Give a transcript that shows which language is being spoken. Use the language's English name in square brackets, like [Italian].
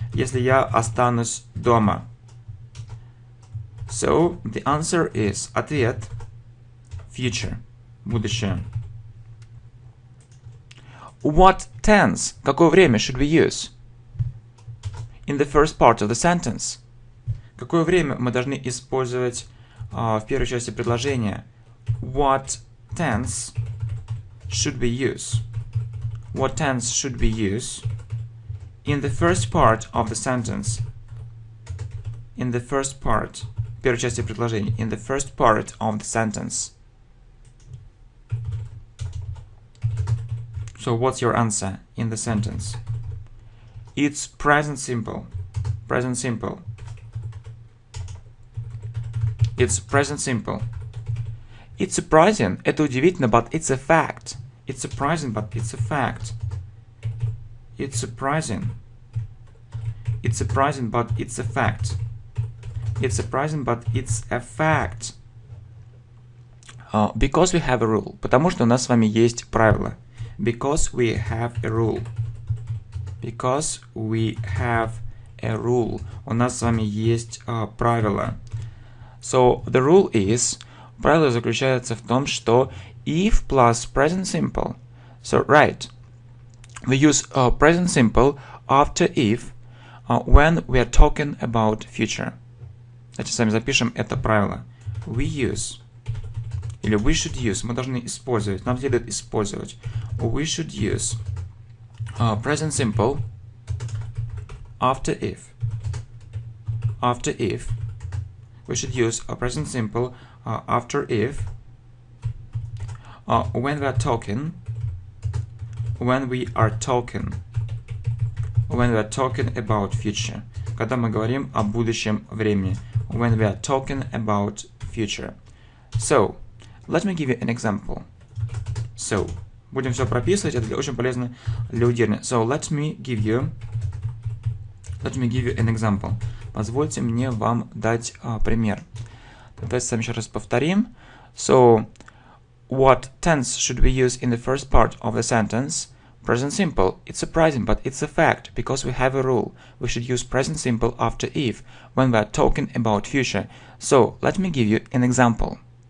[Russian] Если я останусь дома. [English] So, the answer is, ответ, future, будущее. What tense, [Russian] какое время [English] should we use? In the first part of the sentence. [Russian] Какое время мы должны использовать в первой части предложения? [English] What tense should we use? What tense should we use in the first part of the sentence? In the first part. [Russian] Первой части предложения. [English] In the first part of the sentence. So what's your answer in the sentence? It's present simple. Present simple. It's present simple. It's surprising. [Russian] Это удивительно, [English] but it's a fact. It's surprising, but it's a fact. It's surprising. It's surprising, but it's a fact. It's surprising, but it's a fact. Because we have a rule. [Russian] Потому что у нас с вами есть правило. [English] Because we have a rule. Because we have a rule. [Russian] У нас с вами есть правило. [English] So, the rule is... [Russian] Правило заключается в том, что [English] if plus present simple. So, right. We use present simple after if when we are talking about future. [Russian] Давайте сами запишем это правило. [English] We use. Или we should use. [Russian] Мы должны использовать. Нам следует использовать. [English] We should use present simple after if. After if. We should use a present simple after if when we are talking. When we are talking. When we are talking about future. [Russian] Когда мы говорим о будущем времени. [English] When we are talking about future. So, let me give you an example. [Russian] So, будем все прописывать, это очень полезно для удержания. [English] So, let me give you an example. [Russian] Позвольте мне вам дать пример. Давайте сами еще раз повторим. [English] So, what tense should we use in the first part of the sentence? Present simple. It's surprising, but it's a fact, because we have a rule. We should use present simple after if, when we are talking about future. So, let me give you an example.